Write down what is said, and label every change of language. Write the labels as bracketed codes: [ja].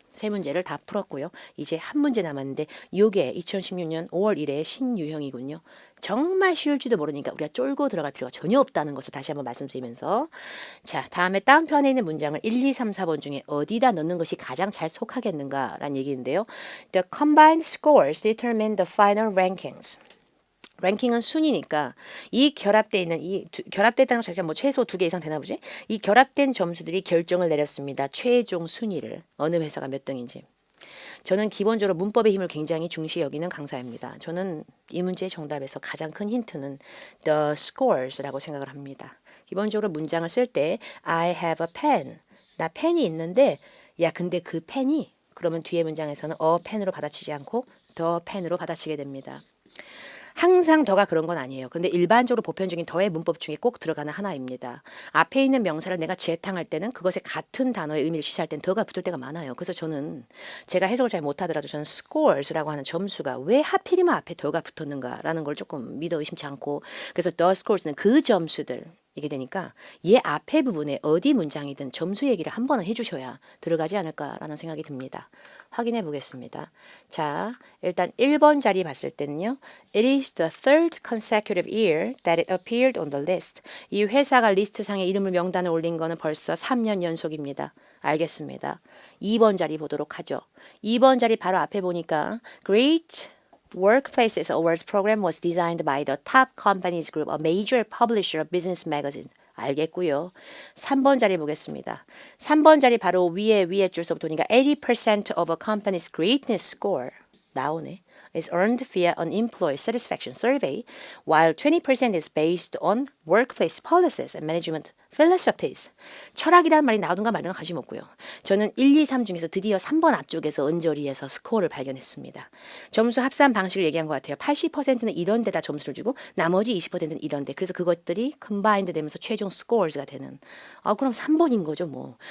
[ko] 세 문제를 다 풀었고요. 이제 한 문제 남았는데 이게 2016년 5월 1일 신유형이군요. 정말 쉬울지도 모르니까 우리가 쫄고 들어갈 필요가 전혀 없다는 것을 다시 한번 말씀드리면서 자, 다음에 다운편에 있는 문장을 1, 2, 3, 4번 중에 어디다 넣는 것이 가장 잘 속하겠는가라는 얘기인데요. [en] The combined scores determine the final rankings. [ko] 랭킹은 순위니까 이 결합되어 있는 결합됐다는 거 자체가 뭐 최소 2개 이상 되나 보지? 이 결합된 점수들이 결정을 내렸습니다. 최종 순위를 어느 회사가 몇 등인지. 저는 기본적으로 문법의 힘을 굉장히 중시 여기는 강사입니다. 저는 이 문제의 정답에서 가장 큰 힌트는 the scores라고 생각을 합니다. 기본적으로 문장을 쓸 때 [en] I have a pen. [ko] 나 펜이 있는데 야 근데 그 펜이 그러면 뒤에 문장에서는 a pen으로 받아치지 않고 the pen으로 받아치게 됩니다. 항상 더가 그런 건 아니에요. 근데 일반적으로 보편적인 더의 문법 중에 꼭 들어가는 하나입니다. 앞에 있는 명사를 내가 재탕할 때는 그것에 같은 단어의 의미를 시사할 땐 더가 붙을 때가 많아요. 그래서 저는 제가 해석을 잘 못하더라도 저는 scores라고 하는 점수가 왜 하필이면 앞에 더가 붙었는가라는 걸 조금 믿어 의심치 않고 그래서 the scores는 그 점수들 이게 되니까 얘 앞에 부분에 어디 문장이든 점수 얘기를 한 번은 해주셔야 들어가지 않을까라는 생각이 듭니다. 확인해 보겠습니다. 자, 일단 1번 자리 봤을 때는요. [en] It is the third consecutive year that it appeared on the list. [ko] 이 회사가 리스트상에 이름을 명단에 올린 거는 벌써 3년 연속입니다. 알겠습니다. 2번 자리 보도록 하죠. 2번 자리 바로 앞에 보니까 [en] Great Workplaces Awards program was designed by the Top Companies Group, a major publisher of business magazine. [ko] 알겠고요. 3번 자리 보겠습니다. 3번 자리 바로 위에 줄서부터 보니까 [en] 80% of a company's greatness score [ko] 나오네. [en] is earned via an employee satisfaction survey, while 20% is based on workplace policies and management philosophies. [ko] 철학이라는 말이 나오든가 말든가 관심 없고요. 저는 1, 2, 3 중에서 드디어 3번 앞쪽에서 언저리에서 스코어를 발견했습니다. 점수 합산 방식을 얘기한 것 같아요. 80%는 이런 데다 점수를 주고 나머지 20%는 이런 데. 그래서 그것들이 컴바인드 되면서 최종 스코어가 되는. 그럼 3번인 거죠 뭐.